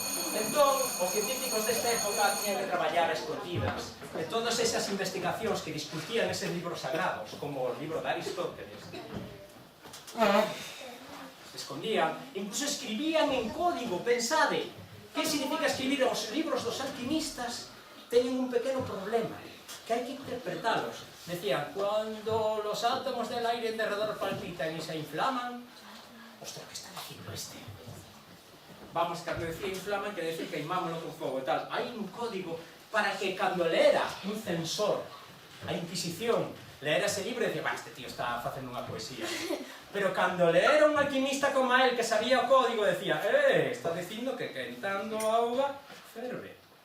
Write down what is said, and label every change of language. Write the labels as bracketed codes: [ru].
[gl] Entón, os científicos desta época tiñan que traballar a escondidas de todas esas investigacións que discutían eses libros sagrados, como o libro de Aristóteles. Se escondían, incluso escribían en código. Pensade, que significa escribir os libros dos alquimistas? Teñen un pequeno problema, que hai que interpretalos. [es] Decían, cuando los átomos del aire en derredor palpitan y se inflaman. [gl] Ostras, [es] ¿qué está diciendo este? [gl] Vamos, cando decía inflaman, que decir queimámoslo con fogo e tal. Hai un código para que cando leera un censor, a Inquisición, leera ese libro e decía, este tío está facendo unha poesía. Pero cando leera un alquimista como él, que sabía o código, decía, está dicindo que quentando auga ferve.